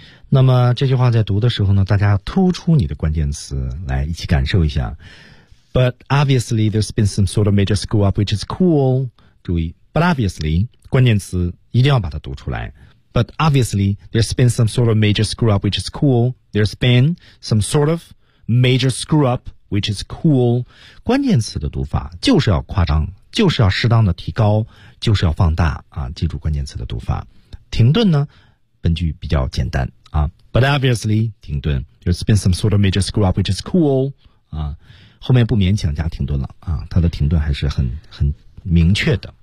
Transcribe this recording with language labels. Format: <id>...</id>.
<zh>那么这句话在读的时候呢，大家突出你的关键词来一起感受一下。</zh> <en>But obviously there's been some sort of major screw up which is cool.</en> <zh>注意 ,</zh> <en>but obviously,</en> <zh>关键词一定要把它读出来。</zh> <en>But obviously there's been some sort of major screw up which is cool. There's been some sort of major screw up which is cool.</en> <zh>关键词的读法就是要夸张，就是要适当的提高，就是要放大啊，记住关键词的读法。停顿呢，本句比较简单。</zh> <en>But obviously,</en> <zh>停顿</zh> <en>there's been some sort of major screw up, which is cool.</en> <zh>后面不勉强加停顿了。它的停顿还是很明确的。</zh>